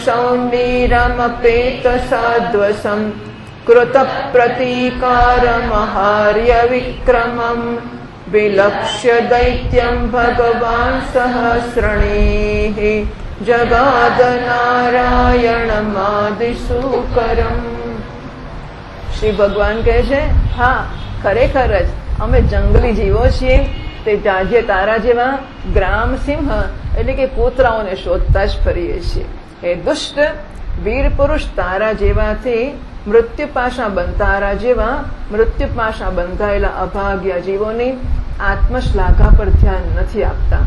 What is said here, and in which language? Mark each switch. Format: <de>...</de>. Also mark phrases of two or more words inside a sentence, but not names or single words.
<sa>शौण्डीरमपेतसाध्वसम् कृतप्रतीकारमहार्य विक्रमम् विलक्ष्य दैत्यम् भगवान् सहस्रणीः जगाद नारायणमादिसूकरम्।</sa> <gu>શ્રી ભગવાન કહે છે, હા ખરેખર જ અમે જંગલી જીવો છીએ, તે જાજે તારા જેવા ગ્રામ સિંહ એટલે કે કૂતરાઓને શોધતા જ ફરીએ છીએ. એ દુષ્ટ વીર પુરુષ તારા જેવાથી તારા જેવા મૃત્યુપાશા બંધાયેલા અભાગ્ય જીવોની આત્મશ્લાઘા પર ધ્યાન નથી આપતા.</gu>